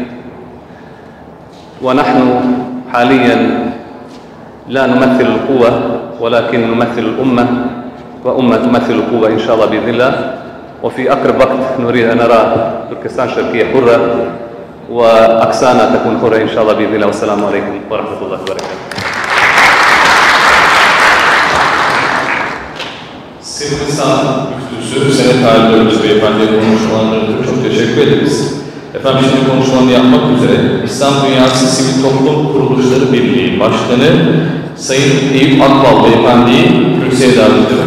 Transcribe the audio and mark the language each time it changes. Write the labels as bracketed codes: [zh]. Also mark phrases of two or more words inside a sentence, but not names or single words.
[ar] ونحن حاليا لا نمثل القوة ولكن نمثل الأمة، وأمة تمثل القوة إن شاء الله بإذن الله. وفي أقرب وقت نريد أن نرى تركستان الشرقية حرة وأقصانا تكون حرة إن شاء الله بإذن الله. والسلام عليكم ورحمة الله وبركاته. [tr] Sırbistan Müftüsü Senet Halidoviç Beyefendi'ye konuşmalarından ötürü çok teşekkür ederiz. Efendim şimdi konuşmalarını yapmak üzere İslam Dünyası Sivil Toplum Kuruluşları Birliği Başkanı Sayın Eyüp Akbal Beyefendi'yi kürsüye davet ediyorum.